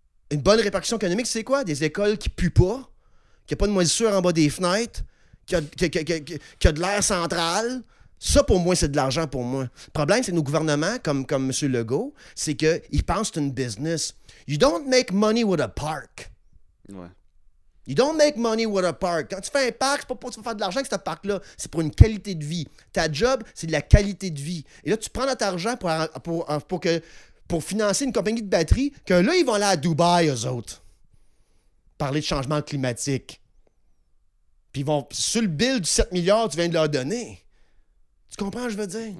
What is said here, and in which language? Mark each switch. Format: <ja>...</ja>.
<fr>Une bonne répercussion économique, c'est quoi? Des écoles qui puent pas, qui n'ont pas de moisissure en bas des fenêtres, qui a de l'air central. Ça, pour moi, c'est de l'argent pour moi. Le problème, c'est que nos gouvernements, comme M. Legault, c'est qu'ils pensent que c'est une business.</fr> <en>You don't make money with a park.</en> <fr>Ouais.</fr> <en>You don't make money with a park.</en> <fr>Quand tu fais un parc, c'est pas pour tu vas faire de l'argent avec ce parc-là. C'est pour une qualité de vie. Ta job, c'est de la qualité de vie. Et là, tu prends notre argent pour financer une compagnie de batterie que là, ils vont aller à Dubaï, eux autres. Parler de changement climatique. Puis ils vont, sur le bill du 7 milliards que tu viens de leur donner. Tu comprends ce que je veux dire?</fr>